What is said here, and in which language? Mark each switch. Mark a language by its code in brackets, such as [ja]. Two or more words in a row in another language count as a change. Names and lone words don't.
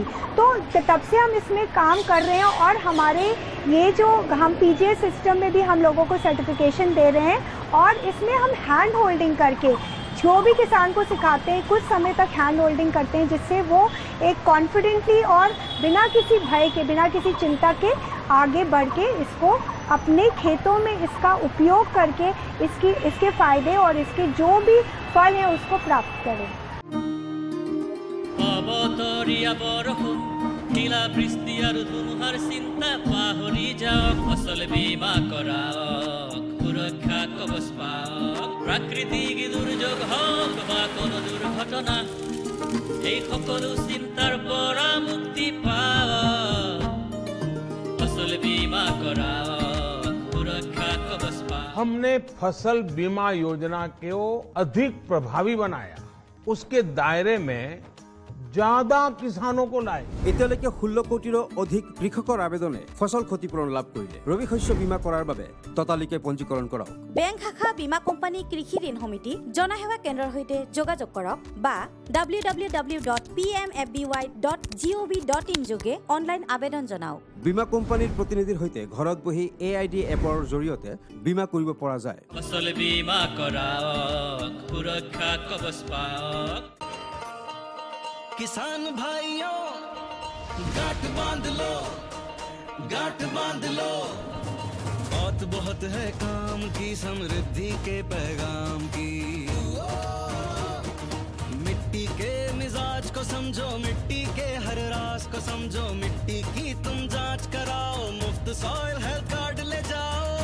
[hi] तो तब से हम इसमें काम कर रहे हैं और हमारे ये जो हम पीजीए सिस्टम में भी हम लोगों को सर्टिफिकेशन दे रहे हैं और इसमें हम [en] hand holding [hi] करके जो भी किसान को सिखाते हैं कुछ समय तक [en] hand holding [hi] करते हैं, जिससे वो एक कॉन्फिडेंटली और बिना किसी भय के, बिना किसी चिंता के आगे बढ़ के इसको अपने खेतों में इसका उपयोग करके इसके फ़ायदे और इसके जो भी फल हैं उसको प्राप्त करें। [as] ডাৱৰীয়া বৰষুণ শিলা বৃষ্টি আৰু ধুমুহাৰ চিন্তা পাহৰি যাওক ফচল বীমা কৰাওক সুৰক্ষা কৱচ পাওক প্ৰাকৃতিক দুৰ্যোগ হওক বা কোনো দুৰ্ঘটনা এই সকলো চিন্তাৰ পৰা মুক্তি পাওক ফচল বীমা কৰাওক সুৰক্ষা কৱচ পাওক [hi] हमने फसल बीमा योजना को अधिक प्रभावी बनाया उसके दायरे में ज्यादा किसानों को लाए [as] এতিয়ালৈকে 16 কোটিৰো অধিক কৃষকৰ আবেদনে ফসল ক্ষতিপূৰণ লাভ কৰিলে ৰবি শস্য বীমা কৰাৰ বাবে ততালিকে পঞ্জীকৰণ কৰক বেংক শাখা বীমা কোম্পানী কৃষি ঋণ সমিতি জনসেৱা কেন্দ্ৰৰ সৈতে যোগাযোগ কৰক বা www.pmfby.gov.in যোগে অনলাইন আবেদন জনাওক বীমা কোম্পানীৰ প্ৰতিনিধিৰ সৈতে ঘৰত বহি AID এপৰ জৰিয়তে বীমা কৰিব পৰা যায় ফচল বীমা কৰাওক সুৰক্ষা কৱচ পাওক [hi] किसान भाइयों गांठ बांध लो बहुत बहुत है काम की समृद्धि के पैगाम की मिट्टी के मिजाज को समझो मिट्टी के हर राज को समझो मिट्टी की तुम जांच कराओ मुफ्त सॉइल हेल्थ कार्ड ले जाओ